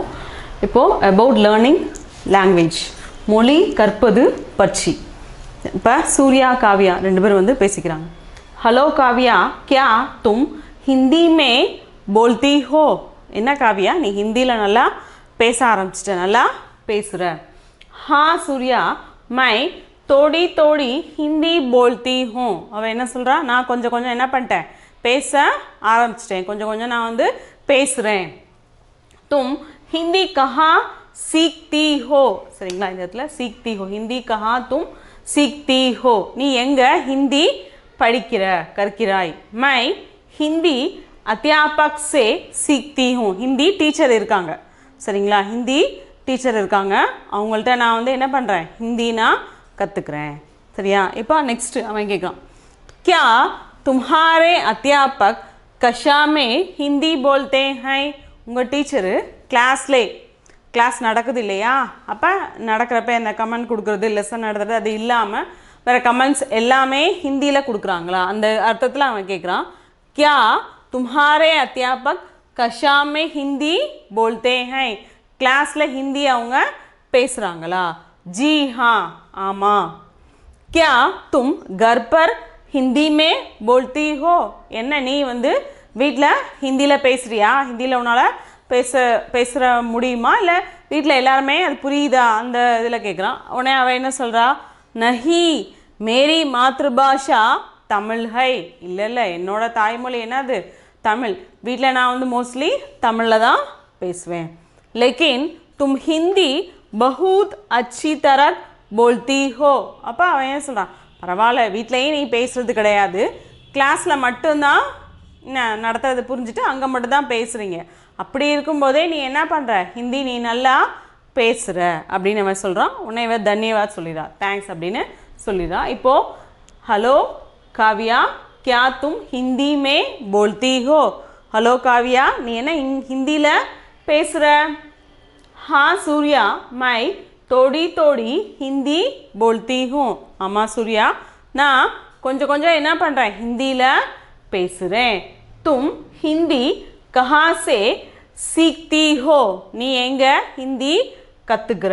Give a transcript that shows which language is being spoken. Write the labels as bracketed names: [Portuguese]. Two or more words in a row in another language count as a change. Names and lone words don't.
[Tamil] இப்போது [English] about learning language, [Tamil] மொழி கற்பது பற்றி. இப்போ சூர்யா காவ்யா ரெண்டு பேரும் வந்து பேசிக்கிறாங்க. [Hindi] हेलो काव्या, क्या तुम हिंदी में बोलती हो? [Tamil] என்ன காவ்யா, நீ ஹிந்தியில் நல்லா பேச ஆரம்பிச்சிட்ட, நல்லா பேசுகிற. [Hindi] हाँ सूर्या, मैं थोड़ी थोड़ी हिंदी बोलती हूँ. [Tamil] அவள் என்ன சொல்கிறா, நான் கொஞ்சம் கொஞ்சம் என்ன பண்ணிட்டேன், பேச ஆரம்பிச்சிட்டேன், கொஞ்சம் கொஞ்சம் நான் வந்து பேசுகிறேன். [Hindi] तुम हिंदी कहाँ सीखती हो? [Tamil] சரிங்களா, இந்த இடத்துல [Hindi] सीखती हो, हिंदी कहाँ तुम सीखती हो, [Tamil] நீ எங்கே ஹிந்தி படிக்கிற கற்கிறாய். [Hindi] मैं हिंदी अध्यापक से सीखती हूँ. [Tamil] ஹிந்தி டீச்சர் இருக்காங்க, சரிங்களா, ஹிந்தி டீச்சர் இருக்காங்க, அவங்கள்ட்ட நான் வந்து என்ன பண்ணுறேன், ஹிந்தி நான் கற்றுக்குறேன். சரியா? இப்போ நெக்ஸ்ட்டு அவன் கேட்குறான், [Hindi] क्या तुम्हारे अध्यापक कक्षा में हिंदी बोलते हैं? [Tamil] உங்கள் டீச்சரு கிளாஸ் நடக்குது இல்லையா, அப்போ நடக்கிறப்ப இந்த கமெண்ட் கொடுக்குறது, லெசன் நடத்துறது, அது இல்லாமல் வேறு கமெண்ட்ஸ் எல்லாமே ஹிந்தியில் கொடுக்குறாங்களா, அந்த அர்த்தத்தில் அவன் கேட்குறான். [Hindi] क्या तुम्हारे अध्यापक कक्षा में हिंदी बोलते हैं? [Tamil] கிளாஸில் ஹிந்தி அவங்க பேசுகிறாங்களா? [Hindi] जी हाँ, ஆமாம். क्या तुम घर पर हिंदी में बोलती हो? [Tamil] என்ன நீ வந்து வீட்டில் ஹிந்தியில் பேசுகிறியா, ஹிந்தியில் உன்னால் பேசுகிற முடியுமா, இல்லை வீட்டில் எல்லாருமே அது புரியுதா, அந்த இதில் கேட்குறான். உடனே அவள் என்ன சொல்கிறா, [Hindi] नहीं मेरी मातृभाषा तमिल है. [Tamil] இல்லை என்னோட தாய்மொழி என்னது, தமிழ். வீட்டில் நான் வந்து மோஸ்ட்லி தமிழில் தான் பேசுவேன். [Hindi] लेकिन तुम हिंदी बहुत अच्छी तरह बोलती हो. [Tamil] அப்போ அவன் என்ன சொல்கிறான், பரவாயில்ல வீட்லேயும் நீ பேசுகிறது கிடையாது, கிளாஸில் மட்டும்தான் நடத்துறது புரிஞ்சுட்டு அங்கே மட்டும்தான் பேசுகிறீங்க, அப்படி இருக்கும்போதே நீ என்ன பண்ணுற, ஹிந்தி நீ நல்லா பேசுகிற அப்படின்னு அவன் சொல்கிறான். உன்னை இவன் தன்யவாத் சொல்லிடுறா, தேங்க்ஸ் அப்படின்னு சொல்லிடுறா. இப்போது ஹலோ காவ்யா, [Hindi] क्या तुम हिंदी में बोलती हो? [Tamil] ஹலோ காவ்யா, நீ என்ன ஹிந்தியில் பேசுகிற? [Hindi] हाँ सूर्या, मैं थोड़ी थोड़ी हिंदी बोलती हूँ. [Tamil] ஆமாம் சூர்யா, நான் கொஞ்சம் கொஞ்சம் என்ன பண்ணுறேன், ஹிந்தியில் பேசுகிறேன். [Hindi] तुम हिंदी कहाँ से सीखती हो? [Tamil] நீ எங்கே ஹிந்தி கற்றுக்கிற?